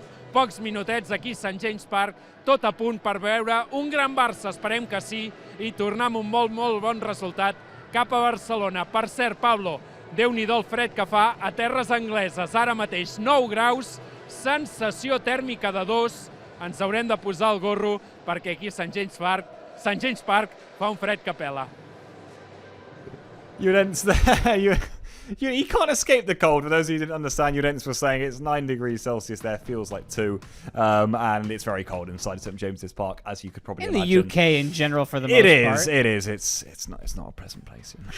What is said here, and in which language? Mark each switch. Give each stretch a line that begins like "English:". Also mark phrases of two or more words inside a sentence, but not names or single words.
Catalan: Pocs minutets aquí a Sant James Park, tot a punt per veure un gran Barça, esperem que sí, i tornar amb un molt bon resultat cap a Barcelona. Per cert, Pablo, Déu-n'hi-do el fred que fa a terres angleses. Ara mateix 9 graus, sensació tèrmica de 2, ens haurem de posar el gorro perquè aquí a Sant James Park fa un fred que pela.
English: You can't escape the cold. For those of you who didn't understand, Llorenç was saying it's 9 degrees Celsius there, feels like 2. And it's very cold inside St James's Park, as you could probably imagine. In the UK in general, for the most part. It is. It's not a pleasant place.